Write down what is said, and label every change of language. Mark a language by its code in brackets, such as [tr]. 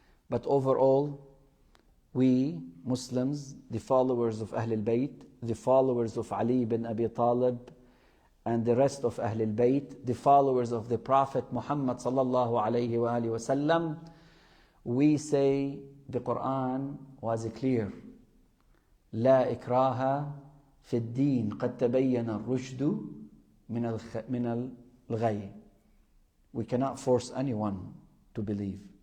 [en] But overall, we Muslims, the followers of Ahl al-Bayt, the followers of Ali bin Abi Talib, and the rest of Ahl al-Bayt, the followers of the Prophet Muhammad sallallahu alayhi wa alihi wasallam, we say the Quran was clear. [ar] لا إكراه في الدين قد تبين الرشد من الغي. [en] We cannot force anyone to believe.